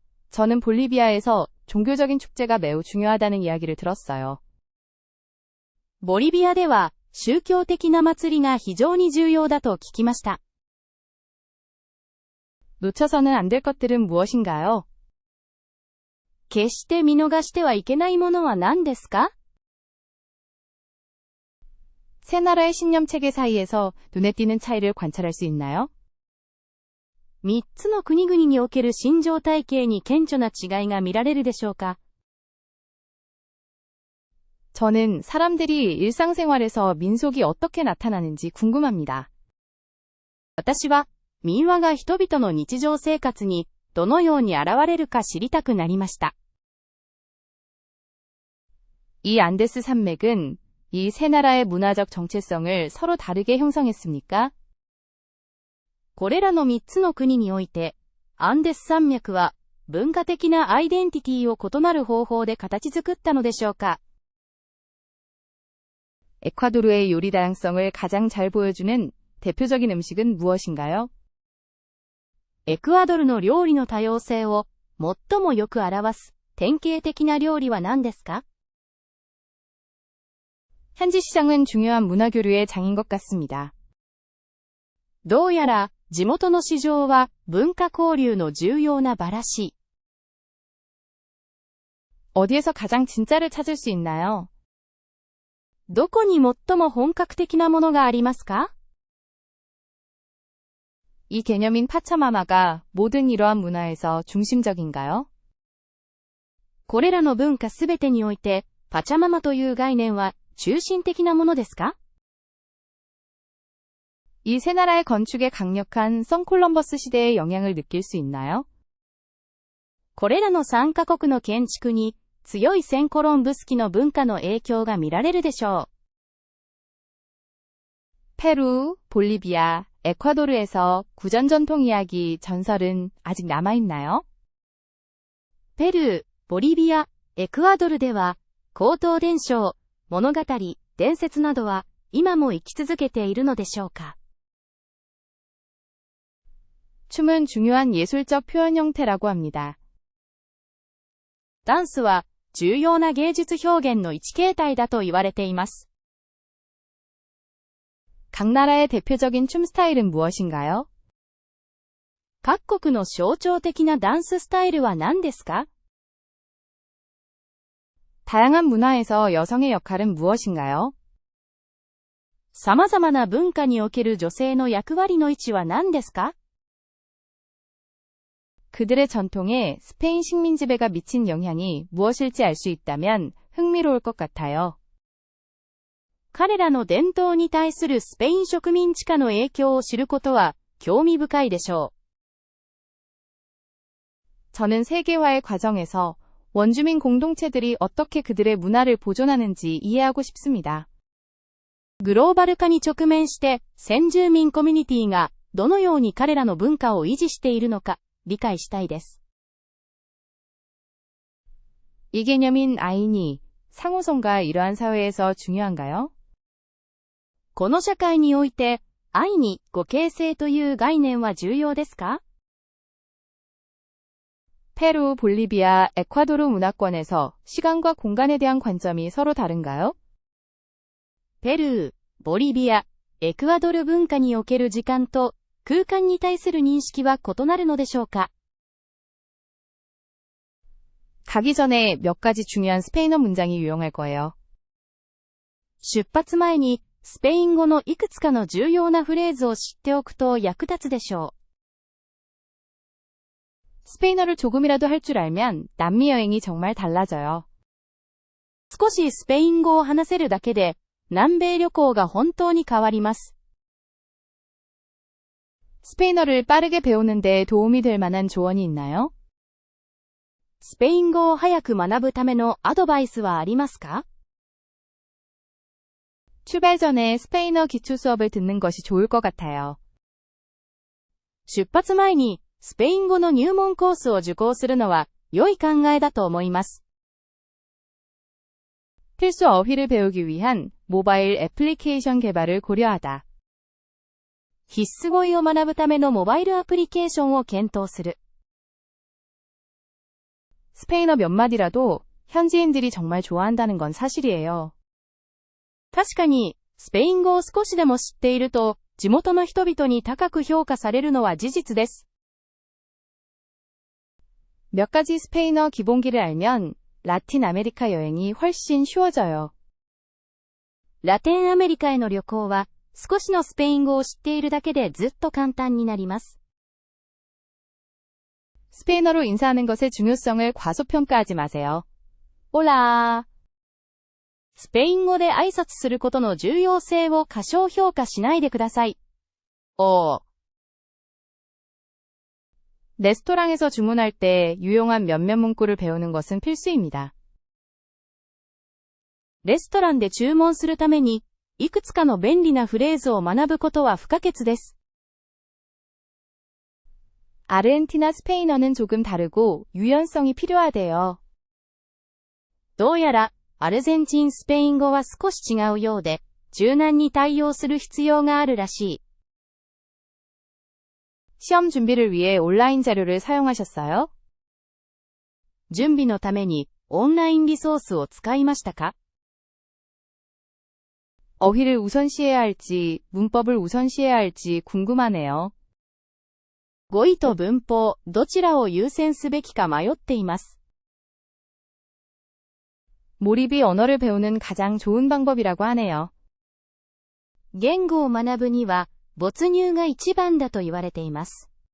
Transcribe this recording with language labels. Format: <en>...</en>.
<ko>저는 볼리비아에서 종교적인 축제가 매우 중요하다는 이야기를 들었어요.</ko> <ja>ボリビアでは宗教的な祭りが非常に重要だと聞きました。</ja> <ko>놓쳐서는 안 될 것들은 무엇인가요?</ko> <ja>決して見逃してはいけないものは何ですか？</ja> <ko>세 나라의 신념 체계 사이에서 눈에 띄는 차이를 관찰할 수 있나요?</ko> <ja>3つの国々における信条体系に顕著な違いが見られるでしょうか？</ja> <ko>저는 사람들이 일상생활에서 민속이 어떻게 나타나는지 궁금합니다.</ko> <ja>私は民話が人々の日常生活にどのように現れるか知りたくなりました。</ja> <ko>이 안데스 산맥은 이 세 나라의 문화적 정체성을 서로 다르게 형성했습니까?</ko> <ja>これらの3つの国において、アンデス山脈は文化的なアイデンティティを異なる方法で形作ったのでしょうか？</ja> <ko>에콰도르의 요리 다양성을 가장 잘 보여주는 대표적인 음식은 무엇인가요?</ko> <ja>エクアドルの料理の多様性を最もよく表す典型的な料理は何ですか？</ja> <ko>현지 시장은 중요한 문화 교류의 장인 것 같습니다.</ko> <ja>どうやら地元の市場は文化交流の重要な場らしい。</ja> <ko>어디에서 가장 진짜를 찾을 수 있나요?</ko> <ja>どこに最も本格的なものがありますか？</ja> <ko>이 개념인 파차마마가 모든 이러한 문화에서 중심적인가요?</ko> <ja>これらの文化すべてにおいて、パチャママという概念は中心的なものですか？</ja> <ko>이 세 나라의 건축에 강력한 선콜럼버스 시대의 영향을 느낄 수 있나요?</ko> <ja>これらの3カ国の建築に強いセンコロンブス期の文化の影響が見られるでしょう。</ja> <ko>페루, 볼리비아, 에콰도르에서 구전 전통 이야기 전설은 아직 남아있나요?</ko> <ja>ペルー、ボリビア、エクアドルでは、口頭伝承、物語、伝説などは今も生き続けているのでしょうか？</ja> <ko>춤은 중요한 예술적 표현 형태라고 합니다.</ko> <ja>ダンスは重要な芸術表現の一形態だと言われています。</ja> <ko>각 나라의 대표적인 춤 스타일은 무엇인가요?</ko> <ja>各国の象徴的なダンススタイルは何ですか？</ja> <ko>다양한 문화에서 여성의 역할은 무엇인가요?</ko> <ja>様々な文化における女性の役割の位置は何ですか？</ja> <ko>그들의 전통에 스페인 식민 지배가 미친 영향이 무엇일지 알 수 있다면 흥미로울 것 같아요.</ko> <ja>彼らの伝統に対するスペイン植民地化の影響を知ることは興味深いでしょう。</ja> <ko>저는 세계화의 과정에서 원주민 공동체들이 어떻게 그들의 문화를 보존하는지 이해하고 싶습니다.</ko> <ja>グローバル化に直面して先住民コミュニティがどのように彼らの文化を維持しているのか理解したいです。</ja> <ko>이 개념인 아인이 상호성과 이러한 사회에서 중요한가요?</ko> <ja>この社会において愛に互恵性という概念は重要ですか？</ja> <ko>페루, 볼리비아, 에콰도르 문화권에서 시간과 공간에 대한 관점이 서로 다른가요?</ko> <ja>ペルー、ボリビア、エクアドル文化における時間と空間に対する認識は異なるのでしょうか？</ja> <ko>가기 전에 몇 가지 중요한 스페인어 문장이 유용할 거예요.</ko> <ja>出発前にスペイン語のいくつかの重要なフレーズを知っておくと役立つでしょう。</ja> <ko>스페인어를 조금이라도 할 줄 알면 남미 여행이 정말 달라져요.</ko> <ja>少しスペイン語を話せるだけで南米旅行が本当に変わります。</ja> <ko>스페인어를 빠르게 배우는 데 도움이 될 만한 조언이 있나요?</ko> <ja>スペイン語を早く学ぶためのアドバイスはありますか？</ja> <ko>출발 전에 스페인어 기초 수업을 듣는 것이 좋을 것 같아요.</ko> <ja>出発前にスペイン語の入門コースを受講するのは良い考えだと思います。</ja> <ko>필수 어휘를 배우기 위한 모바일 애플리케이션 개발을 고려하다.</ko> <ja>必須語彙を学ぶためのモバイルアプリケーションを検討する。</ja> <ko>스페인어 몇 마디라도 현지인들이 정말 좋아한다는 건 사실이에요.</ko> <ja>確かに、スペイン語を少しでも知っていると、地元の人々に高く評価されるのは事実です。</ja> <ko>몇 가지 스페인어 기본기를 알면 라틴 아메리카 여행이 훨씬 쉬워져요.</ko> <ja>ラテンアメリカへの旅行は、少しのスペイン語を知っているだけでずっと簡単になります。</ja> <ko>스페인어로 인사하는 것의 중요성을 과소평가하지 마세요.</ko> <es>올라.</es> <ja>スペイン語で挨拶することの重要性を過小評価しないでください。</ja> <ko>레스토랑에서 주문할 때 유용한 몇몇 문구를 배우는 것은 필수입니다.</ko> <ja>レストランで注文するために、いくつかの便利なフレーズを学ぶことは不可欠です。</ja> <ko>아르헨티나 스페인어는 조금 다르고 유연성이 필요하대요.</ko> <ja>どうやら、アルゼンチンスペイン語は少し違うようで、柔軟に対応する必要があるらしい。</ja> <ko>시험 준비를 위해 온라인 자료를 사용하셨어요?</ko> <ja>準備のためにオンラインリソースを使いましたか？</ja> <ko>어휘를 우선시해야 할지, 문법을 우선시해야 할지 궁금하네요.</ko> <ja>語彙と文法、どちらを優先すべきか迷っています。</ja> <ko>몰입이 언어를 배우는 가장 좋은 방법이라고 하네요.</ko> <ja>言語を学ぶには、没入が一番だと言われています。</ja>